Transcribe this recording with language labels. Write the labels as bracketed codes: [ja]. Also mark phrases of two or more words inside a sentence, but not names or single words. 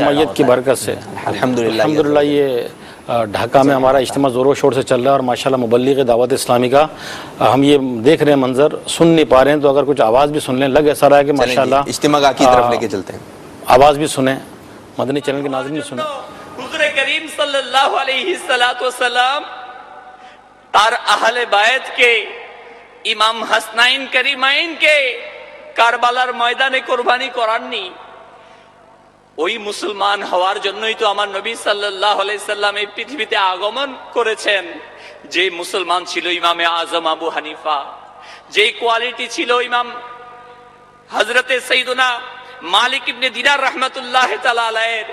[ur] جمعیت کی برکت سے الحمدللہ. یہ ڈھاکہ میں ہمارا اجتماع زور و شور سے چل رہا ہے اور ماشاءاللہ مبلغ دعوت اسلامی کا ہم یہ دیکھ رہے ہیں منظر، سن نہیں پا رہے ہیں، تو اگر کچھ آواز بھی سن لیں لگ ایسا رہا ہے کہ ماشاءاللہ اجتماع کی طرف لے کے چلتے ہیں. آواز بھی سنیں، مدنی چینل کے ناظرین بھی سنیں. حضور کریم [ar] صلی اللہ علیہ وسلم [bn] তার আহলে বায়েতকে ইমাম হাসনাইন কারিমাইনকে কারবালার ময়দানে কোরবানি করাননি? ওই মুসলমান হওয়ার জন্যই তো আমার নবী [ar] صلى الله عليه سلم [bn] এই পৃথিবীতে আগমন করেছেন। যে মুসলমান ছিল ইমামে আজম আবু হানিফা, যে কোয়ালিটি ছিল ইমাম হযরতে সাইয়্যিদুনা মালিক ইবনে দিনার [ar] رحمة الله تعالى [bn] আলাইহির।